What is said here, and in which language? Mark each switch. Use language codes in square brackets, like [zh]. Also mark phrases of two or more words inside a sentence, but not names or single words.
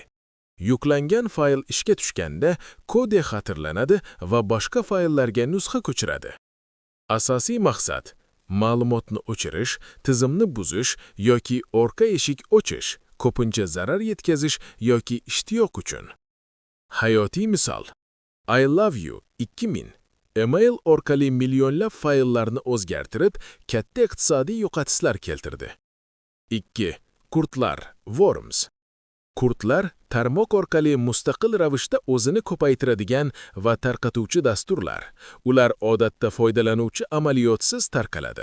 [uz] Yuklangan fayl ishga tushganda kode xatirlanadi va boshqa fayllarga nusxa ko'chiradi. Asosiy maqsad: ma'lumotni o'chirish, tizimni buzish yoki orqa eshik ochish, ko'pincha zarar yetkazish yoki ishtiyoq uchun. Hayotiy misol. I love you 2000 email orqali millionlab fayllarni o'zgartirib, katta iqtisodiy yo'qotishlar keltirdi. 2. Qurtlar, worms. Qurtlar tarmoq orqali mustaqil ravishda o'zini ko'paytiradigan va tarqatuvchi dasturlar. Ular odatda foydalanuvchi amaliyotsiz tarqaladi.